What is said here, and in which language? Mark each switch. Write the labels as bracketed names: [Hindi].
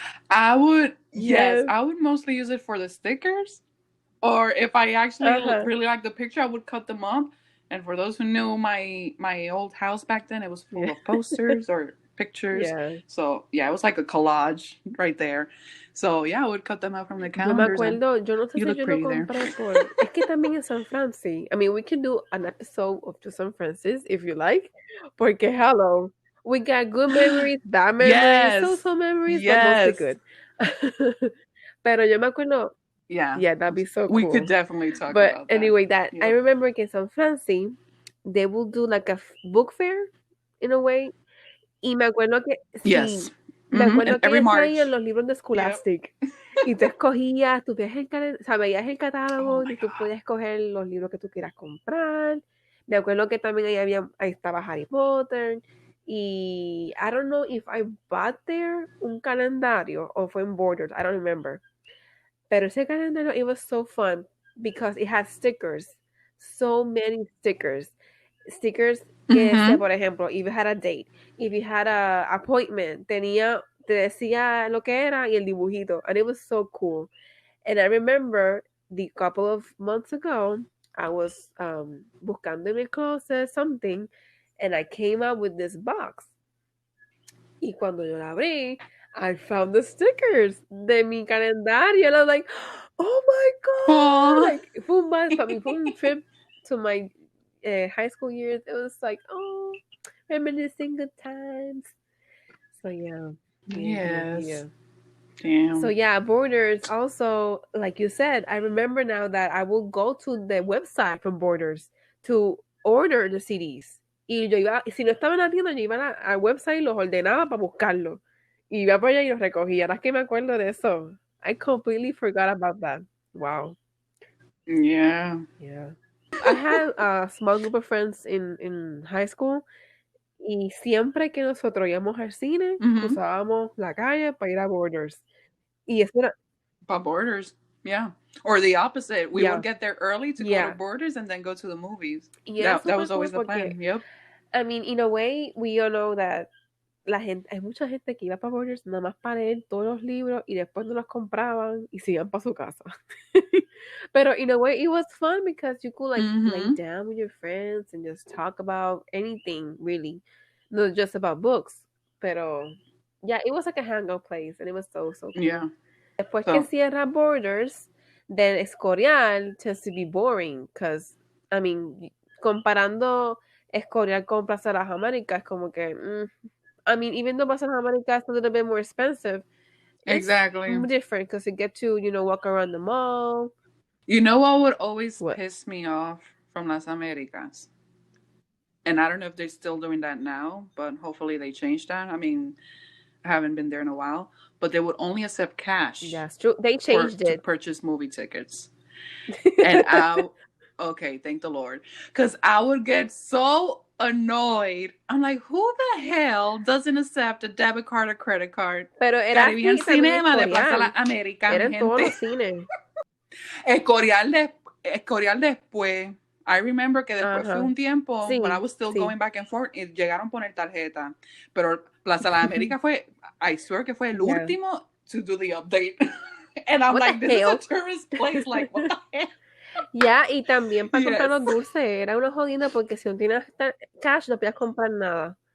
[English] I would, yes, I would mostly use it for the stickers. Or if I actually really like the picture, I would cut them up. And for those who knew my old house back then, it was full of posters or pictures. So, yeah, it was like a collage right there. So, yeah, I would cut them out from the calendars. [Spanish] Yo me acuerdo, yo no sé si yo lo compré por... Es que también en San Francis. [English] I mean, we can do an episode of To San Francis if you like. Porque, hello, we got good memories, bad memories, so memories, but mostly good. Pero yo me acuerdo... Yeah, that'd be so cool. We could definitely talk about that. Anyway, I remember que in San Francis, they will do like a book fair, in a way. [Spanish] Y me acuerdo que... [English] Yes. [Spanish] Me acuerdo que ellos traían los libros de Scholastic. Y tú escogías, tú veías veías el catálogo y tú podías escoger los libros que tú quieras comprar. Me acuerdo que también ahí estaba Harry Potter. [English] Y I don't know if I bought there un calendario o fue en Borders, I don't remember. Pero ese calendario, it was so fun because it had stickers. So many stickers. Stickers que decía, por ejemplo, if you had a date, if you had a appointment, te decía lo que era y el dibujito. And it was so cool. And I remember the couple of months ago, I was buscando en mi closet something, and I came out with this box. [Spanish] Y cuando yo la abrí, I found the stickers de mi calendario. [English] And I was like, oh my God. Like, fue un trip to my high school years. It was like, oh, reminiscing good times. So, yeah. Yes. Yeah. Damn. So, yeah, Borders also, like you said, I remember now that I will go to the website from Borders to order the CDs. [Spanish] Y yo iba, si no estaba en la tienda, yo iba al website y los ordenaba para buscarlos. Y iba por allá y los recogía. Ahora es que me acuerdo de eso. [English] I completely forgot about that. Wow. Yeah. Yeah. I had a small group of friends in high school. [Spanish] Y siempre que nosotros íbamos al cine, usábamos la calle para ir a Borders. Y eso era... [English] By Borders. Yeah. Or the opposite. We would get there early to go to Borders and then go to the movies. [Spanish] Y [English] that was always the plan. Yep. [Spanish] I mean, in a way, we all know that hay mucha gente que iba para Borders nada más para leer todos los libros y después no los compraban y se iban para su casa. [English] Pero in a way, it was fun because you could like lay down with your friends and just talk about anything, really. Not just about books. Pero, yeah, it was like a hangout place and it was so cool. Yeah. Después que cierra Borders, then Escorial tends to be boring because, I mean, comparando Escorial con Plaza de las Américas, es como que, I mean, even though Plaza de las Américas is a little bit more expensive, exactly, it's different because you get to, walk around the mall. You know what would always piss me off from Las Americas? And I don't know if they're still doing that now, but hopefully they changed that. I mean, I haven't been there in a while, but they would only accept cash. That's true. They changed it. To purchase movie tickets. And okay, thank the Lord. Because I would get so annoyed. I'm like, who the hell doesn't accept a debit card or credit card? [Spanish] Pero era aquí el cinema de Plaza Las Américas. Era en todos los cines. Escorial después. [English] I remember que después fue un tiempo when I was still going back and forth y llegaron a poner tarjeta. [Spanish] Pero Plaza Las Américas fue, I swear que fue el último to do the update. [English] And I'm like, this is a tourist place. Like, what the hell? [Spanish] Ya, y también para comprar los dulces era una jodida porque si no tienes cash no podías comprar nada.